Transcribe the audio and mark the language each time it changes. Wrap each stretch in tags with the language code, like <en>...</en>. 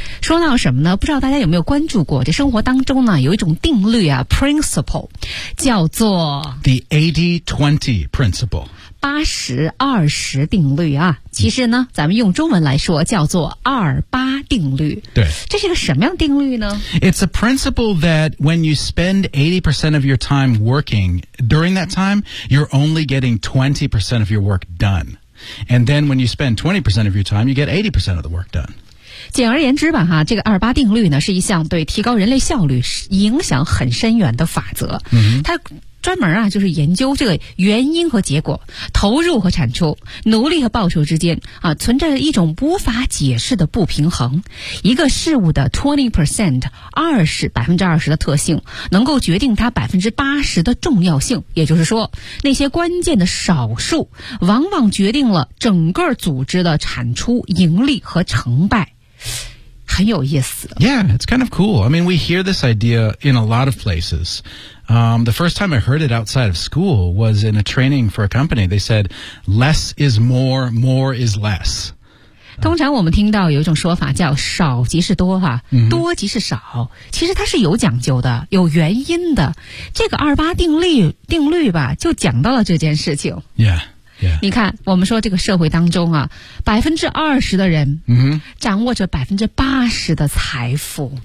<zh>说到什么呢？不知道大家有没有关注过，这生活当中呢，有一种定律啊 ，principle， 叫做</zh> <en>the 80-20 principle，</en> <zh>80-20定律啊。其实呢，咱们用中文来说，叫做28定律。对，这是个什么样的定律呢</zh> <en>？It's a principle that when you spend 80% of your time working during that time, you're only getting 20% of your work done. And then when you spend 20% of your time, you get 80% of the work done.</en> <zh>简而言之吧，哈，这个28定律呢，是一项对提高人类效率影响很深远的法则。 Mm-hmm. 它专门啊，就是研究这个原因和结果、投入和产出、努力和报酬之间啊，存在着一种无法解释的不平衡。一个事物的 20%， 20% 的特性，能够决定它80%的重要性。也就是说，那些关键的少数，往往决定了整个组织的产出、盈利和成败。很有意思。</zh> <en>Yeah, it's kind of cool. I mean, we hear this idea in a lot of places. The first time I heard it outside of school was in a training for a company. They said, less is more, more is less.</en> <zh>通常我们听到有一种说法叫少即是多哈、mm-hmm. 多即是少。其实它是有讲究的，有原因的。这个28定律吧，就讲到了这件事情。</zh> <en>Yeah. Yeah.</en> <zh>你看我们说这个社会当中啊 ,20% 的人掌握着80%的财富。</zh>